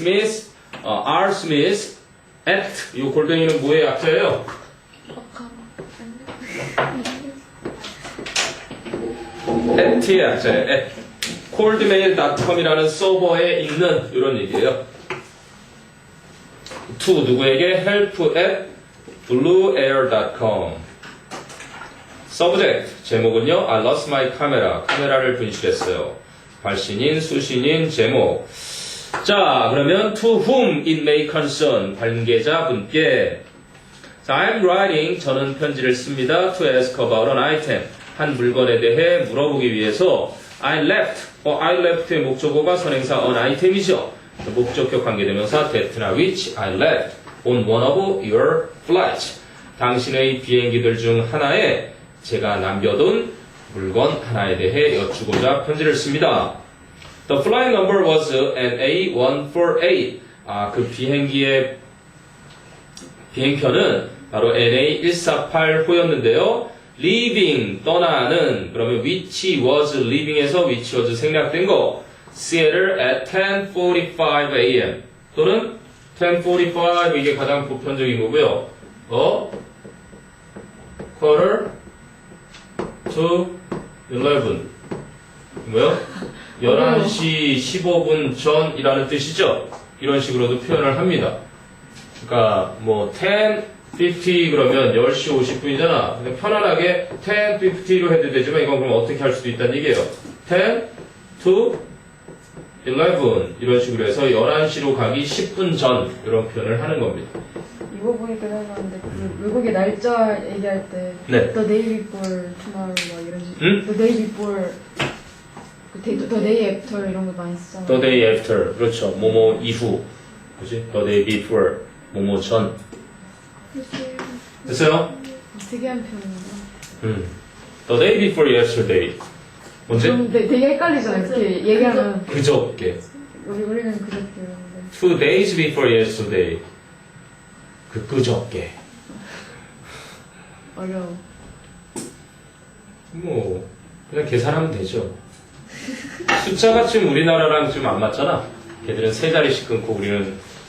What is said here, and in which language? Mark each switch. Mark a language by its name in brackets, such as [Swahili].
[English] Smith, R. [Korean] Smith at 이 골뱅이는 뭐의 약자예요? at의 약자예요. at coldmail.com이라는 서버에 있는 이런 얘기예요. [English] to 누구에게 help at blueair.com. [Korean] subject 제목은요. [English] I lost my camera. [Korean] 카메라를 분실했어요. 발신인, 수신인, 제목. [English] 자, 그러면 to whom it may concern. [Korean] 관계자분께. 자, [English] I'm writing. [Korean] 저는 편지를 씁니다. [English] to ask about an item. [Korean] 한 물건에 대해 물어보기 위해서 I left의 목적어가 선행사 an item이죠. 목적격 관계대명사 [English] that나 which I left on one of your flights. [Korean] 당신의 비행기들 중 하나에 제가 남겨둔 물건 하나에 대해 여쭈고자 편지를 씁니다. [English] The flight number was an A148. [Korean] 그 비행기의 비행편은 바로 NA148호였는데요. leaving, 떠나는, 그러면 which was leaving에서 which was 생략된 거. [English] Seattle at 10:45 a.m. [Korean] 또는 10:45 이게 가장 보편적인 거고요. [English] quarter to 11. [Korean] 뭐요? 11시 15분 전이라는 뜻이죠. 이런 식으로도 표현을 합니다. 그러니까 뭐 10:50 그러면 10시 50분이잖아. 근데 편안하게 10:50로 해도 되지만 이건 그럼 어떻게 할 수도 있다는 얘기예요. 10 to 11 이런 식으로 해서 11시로 가기 10분 전 이런 표현을 하는 겁니다. 이거 보니까 생각나는데 그 외국의 날짜 얘기할 때 네. [English] The day before tomorrow [Korean] 막 이런 식으로 응? [English] The day before the day after 이런 거 많이 쓰잖아요. The day after. [Korean] 그렇죠. 뭐뭐 이후. 그지? [English] The day before. [Korean] 뭐뭐 전. 됐어요? 특이한 표현이에요. [English] The day before yesterday. [Korean] 언제? 좀 되게 헷갈리잖아요. 이렇게 얘기하면 그저께. 우리는 그렇게 이러는데 [English] 2 days before yesterday. [Korean] 그저께. 어려워. 뭐 그냥 계산하면 되죠. 숫자가 지금 우리나라랑 좀 안 맞잖아. 걔들은 세 자리씩 끊고 우리는